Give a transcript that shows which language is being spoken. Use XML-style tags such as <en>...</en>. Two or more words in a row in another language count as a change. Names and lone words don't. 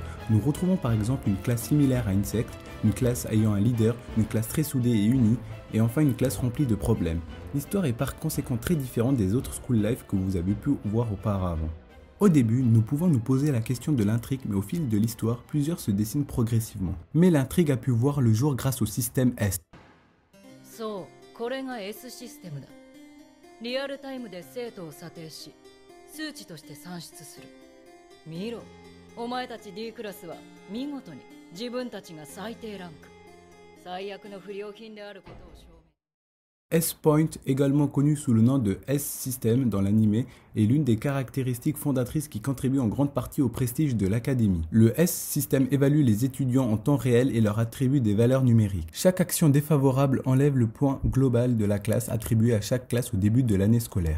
<fr>Nous retrouvons par exemple une classe similaire à une secte, une classe ayant un leader, une classe très soudée et unie, et enfin une classe remplie de problèmes. L'histoire est par conséquent très différente des autres School Life que vous avez pu voir auparavant. Au début, nous pouvons nous poser la question de l'intrigue, mais au fil de l'histoire, plusieurs se dessinent progressivement. Mais l'intrigue a pu voir le jour grâce au système S.</fr> <ja>そう、これが S システムだ。リアルタイムで生徒を査定し、数値として算出する。見ろ、お前たち D クラスは見事に自分たちが最低ランク。最悪の不良品であることを証明。</ja> <fr>S-Point, également connu sous le nom de S-System dans l'anime, est l'une des caractéristiques fondatrices qui contribuent en grande partie au prestige de l'académie. Le S-System évalue les étudiants en temps réel et leur attribue des valeurs numériques. Chaque action défavorable enlève le point global de la classe attribué à chaque classe au début de l'année scolaire.</fr>